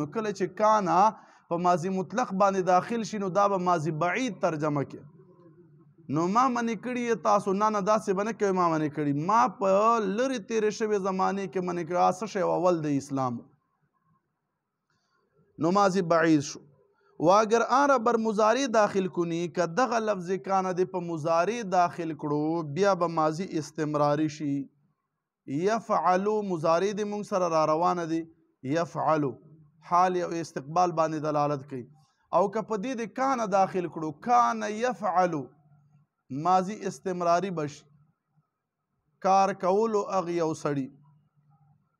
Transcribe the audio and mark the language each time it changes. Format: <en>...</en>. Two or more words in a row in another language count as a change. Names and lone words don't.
<ps>نو کله چې کانا په ماضی مطلق باندې داخل شي نو دا به ماضی بعید ترجمه کې. نو ما منې کړي تاسو، نه نه داسې به نه کوئ، ما منې کړي، ما په لرې تیرې شوې زمانې کې منې کړي، څه شی اول د اسلام نو ماضی بعید شو.</ps> <fa>و اگر آن را بر مضارع داخل کنی</fa> <ps>که دغه لفظ کان دی په مضارع داخل کړو بیا به ماضی استمراری شي. یفعلو مضارع دی مونږ سره را روانه دی، یفعلو حال او استقبال باندې دلالت کوي. او که په دې د کان داخل کړو</ps> <ar>کان یفعلو</ar> <ps>ماضی استمراری بشي، کار کولو هغه یو سړي.</ps>